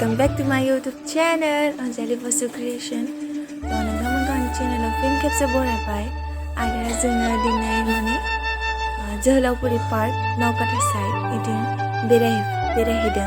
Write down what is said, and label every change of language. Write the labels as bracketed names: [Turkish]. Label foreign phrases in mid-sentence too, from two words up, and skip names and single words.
[English] back to my YouTube channel Anjali Vasu Creation. [Bodo] So नोंथांमोनखौ आंनि चेनेलाव फिन खेबसे बरायबाय आरो जोङो दिनै माने जोहोलावफुरि पार्क नावकाटा साइड इदिं बेरायहैदों.